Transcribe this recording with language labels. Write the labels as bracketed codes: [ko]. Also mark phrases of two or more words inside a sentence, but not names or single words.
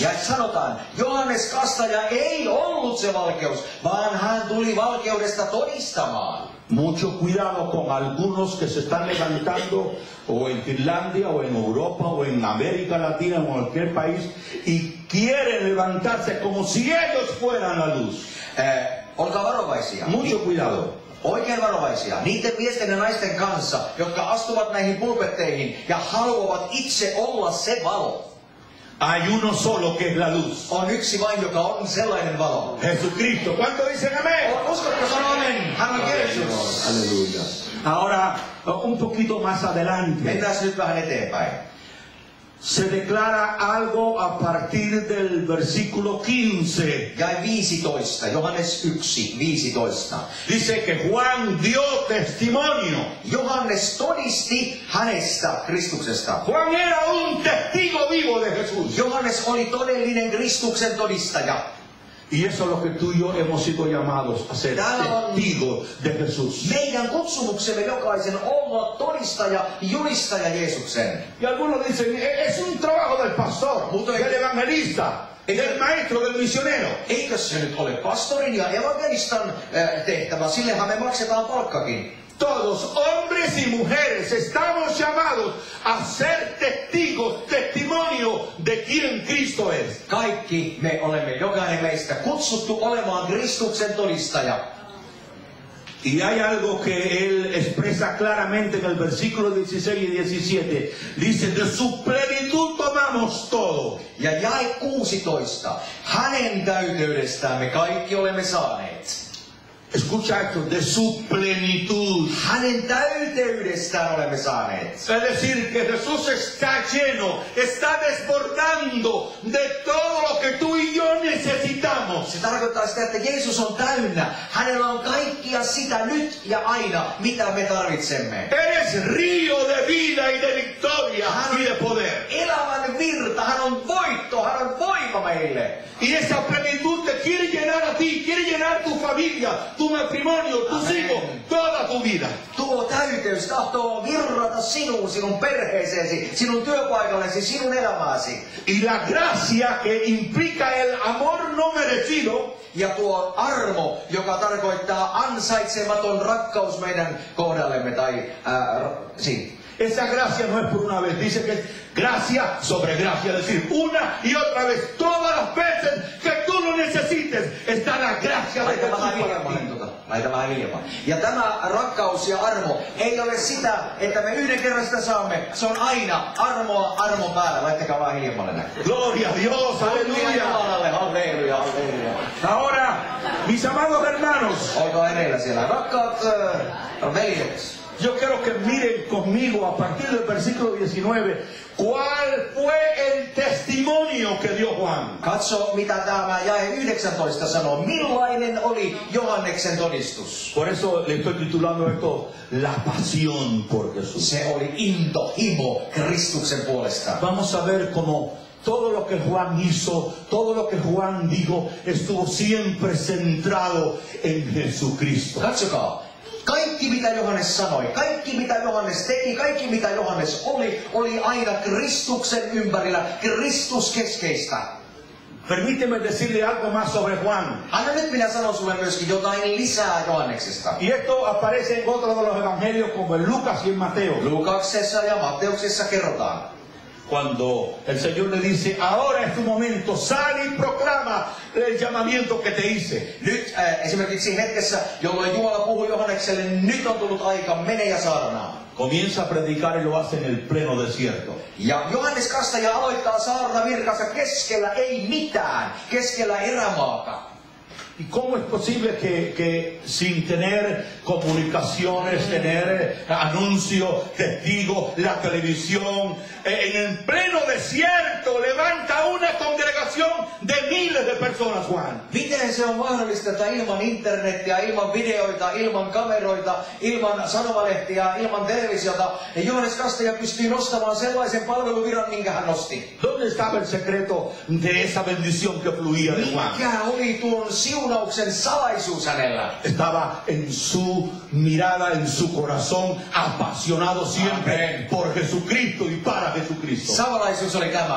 [fi] Ja sanotaan, Johannes Kastaja ei ollut se valkeus, vaan hän tuli valkeudesta todistamaan. [es] Mucho cuidado con algunos que se están levantando o en Finlandia o en Europa o en América Latina o en cualquier país y quieren levantarse como si ellos fueran la luz. [fi] Olkaa varovaisia. [es] Mucho cuidado. [fi] Oikein varovaisia. Niiden miesten ja naisten kanssa, jotka astuvat näihin pulpetteihin ja haluavat itse olla se valo. [es] Hay uno solo que es la luz. [fi] On yksi vain, joka on sellainen valo. [es] Jesucristo. ¿Cuánto dicen amén? [fi] Uskotko sanoa amen? Hän on Jeesus. [es] Aleluya. Ahora, un poquito más adelante. [fi] Mennään nyt vähän eteenpäin. [es] Se declara algo a partir del versículo 15. [fi] Jae 15, Johannes 1, 15. [es] Dice que Juan dio testimonio. [fi] Johannes todisti hänestä, Kristuksesta. [es] Juan era un testigo vivo de Jesús. [fi] Johannes oli todellinen Kristuksen todistaja. [es] Y eso es lo que tú y yo hemos sido llamados a ser testigos de Jesús. [fi] Meidän kutsumuksemme jokaisen olla todistaja, julistaja Jeesuksen. [es] Y algunos dicen, es un trabajo del pastor, del evangelista, del maestro, del misionero. [fi] Eikö se nyt ole pastorin ja evankelistan tehtävä? Sillehän me maksetaan palkkakin. [es] Todos, hombres y mujeres, estamos llamados a ser testigos, testimonio de quién Cristo es. [fi] Kaikki me olemme, jokainen meistä, kutsuttu olemaan Kristuksen todistaja. [es] Y hay algo que él expresa claramente en el versículo 16 y 17. Dice, de su plenitud tomamos todo. [fi] Ja jae 16. Hänen täyteydestään me kaikki olemme saaneet. [es] Escucha esto, de su plenitud. [fi] Hänen täyteydestään olemme saaneet. [es] Es decir, que Jesús está lleno, está desbordando de todo lo que tú y yo necesitamos. [fi] Se tarkoittaa sitä, että Jeesus on täynnä. Hänellä on kaikkia sitä nyt ja aina, mitä me tarvitsemme. [es] Eres río de vida y de victoria y de poder. [fi] Elämän virta, hän on voitto, hän on voima meille. [es] Y esa plenitud te quiere llenar a ti, quiere llenar tu familia, tu matrimonio, tus hijos, toda tu tu vida. [fi] Tuo täyteys tahtoo virrata sinuun, sinun perheeseesi, sinun työpaikallesi, sinun elämääsi. [es] Y la gracia que implica el amor no merecido [fi] Ja tuo armo, joka tarkoittaa ansaitsematon rakkaus meidän kohdallemme tai [es] esa gracia no es por una vez, dice que es gracia sobre gracia, es decir, una y otra vez, todas las veces que tú lo necesites, está la gracia de Jesús para ti. [fi] Laita vähän hiljempaa. Ja tämä rakkaus ja armo ei ole sitä, että me yhden kerran sitä saamme. Se on aina armoa armon päällä. Laittakaa vähän hiljemmalle näin. [es] Gloria a Dios, aleluya. [fi] Halleluja, halleluja. [es] Ahora, mis amados hermanos, [fi] Olkaa ereillä siellä. Rakkaat veljet. [es] yo quiero que miren conmigo a partir del versículo 19 cuál fue el testimonio que dio Juan. [fi] Katso, mitä tämä jae 19 sanoo. Millainen oli Johanneksen todistus? [es] Por eso le estoy titulando esto La pasión por Jesús. [fi] Se oli intohimo Kristuksen puolesta. [es] Vamos a ver cómo todo lo que Juan hizo, todo lo que Juan dijo, estuvo siempre centrado en Jesucristo. [fi] Katsokaa. Kaikki mitä Johannes sanoi, kaikki mitä Johannes teki, kaikki mitä Johannes oli aina Kristuksen ympärillä, Kristuskeskeistä. [es] Permíteme decirle algo más sobre Juan. [fi] Anna nyt minä sanon sulle myöskin jotain lisää Johanneksesta. [es] Y esto aparece en otro de los evangelios como en Lucas y en Mateo. [fi] Luukaksessa ja Matteuksessa kerrotaan. [es] Cuando el Señor le dice, ahora es tu momento, sale y proclama el llamamiento que te hice. [fi] Nyt esimerkiksi hetkessä, jolloin Jumala puhui Johannekselle, nyt on tullut aika, mene ja saarnaa. [es] Comienza a predicar y lo hace en el pleno desierto. [fi] Ja Johannes Kastaja aloittaa saarna virkansa keskellä ei mitään, keskellä erämaata. [es] ¿Y cómo es posible que sin tener comunicaciones, tener anuncios, testigos, la televisión, en el pleno desierto levanta una congregación de miles de personas, Juan? [fi] Miten se on mahdollista, että ilman internetiä, ilman videoita, ilman kameroita, ilman sanomalehtiä, ilman televisiota, Johannes Kastaja pystyy nostamaan sellaisen palveluviran, minkä hän nosti? [es] ¿Dónde estaba el secreto de esa bendición que fluía de Juan? [fi] Mikä oli tuon siunauksen salaisuus hänellä? [es] Estaba en su mirada, en su corazón, apasionado siempre por Jesucristo y para Jesucristo. [fi] Salaisuus oli tämä.